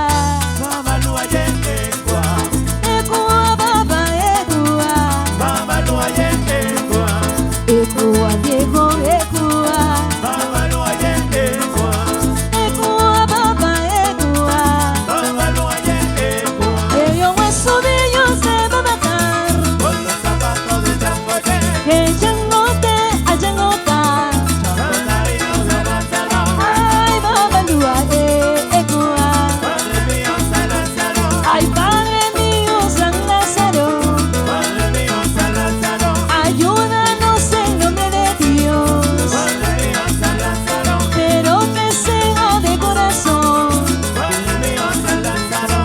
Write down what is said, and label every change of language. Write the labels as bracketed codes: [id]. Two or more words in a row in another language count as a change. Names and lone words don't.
[luq] Babaluaye equa. Equa baba equa. Babaluaye equa. Equa Diego equa. Babaluaye equa. Equa baba equa. Babaluaye equa. [es] Ellos huesos de ellos se van a matar. Con los zapatos de Changote. Que changote a changota. Changotarito de Lázaro. [luq] Ay babalua equa. [es] Padre mío San Lázaro. Ay padre mío San Lázaro. Padre mío San Lázaro. Ayúdanos en nombre de Dios. Padre mío San Lázaro. Pero que sea de corazón. Padre mío San Lázaro.